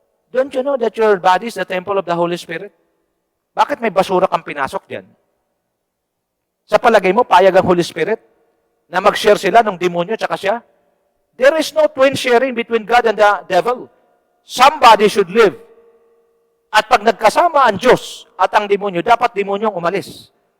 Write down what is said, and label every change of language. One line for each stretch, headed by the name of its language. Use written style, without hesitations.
English: Don't you know that your body is the temple of the Holy Spirit?
Filipino: Bakit may basura kang pinasok dyan? Sa palagay mo, payag ang Holy Spirit na mag-share sila ng demonyo tsaka siya?
English: There is no twin sharing between God and the devil. Somebody should live.
Filipino: At pag nagkasama ang Diyos at ang demonyo, dapat demonyong umalis.